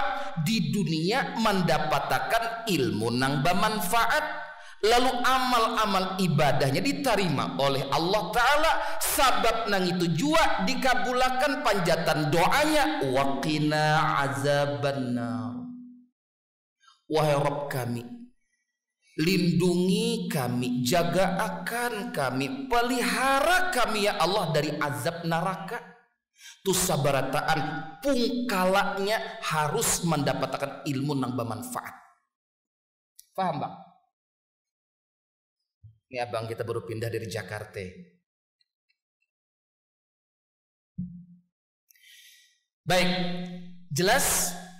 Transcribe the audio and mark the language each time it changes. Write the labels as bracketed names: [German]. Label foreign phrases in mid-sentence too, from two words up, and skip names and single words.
[Indonesian] Di dunia mendapatkan ilmu nang bermanfaat, lalu amal-amal ibadahnya diterima oleh Allah Ta'ala. [Banjar] Sabab nang itu jua dikabulakan panjatan doanya, [Arabic] وقنا عذاب النار. [Indonesian] wahai Rabb kami, lindungi kami, jaga akan kami, pelihara kami ya Allah dari azab neraka. [Banjar] Tu sabarataan pungkalanya harus mendapatkan ilmu nang bermanfaat. [Indonesian] Paham bang? Ini abang kita baru pindah dari Jakarta. Baik, jelas?